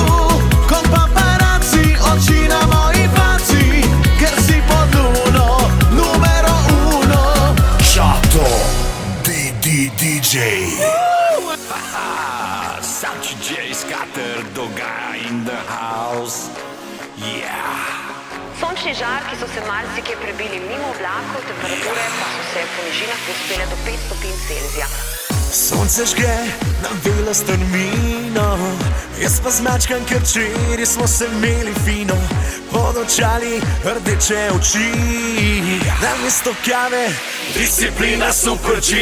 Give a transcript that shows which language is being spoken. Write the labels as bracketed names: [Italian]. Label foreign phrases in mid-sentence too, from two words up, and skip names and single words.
[Slovenian] Kot paparaci, oči na moji faci, ker si pod luno, [Italian] numero uno. [Slovenian] CHATO DJ. Sam DJ scatter, Dogaja [English] in the house. [Slovenian] Yeah. Sončni žarki so se marsikje prebili mimo oblakov, temperature pa so se po nižinah povzpele do 5 stopinj Celzija. Sonce žge na belo strmino, jaz pa zmačkam, ker včeraj smo se imeli fino. Pod očali rdeče oči, namesto kave disciplina super G.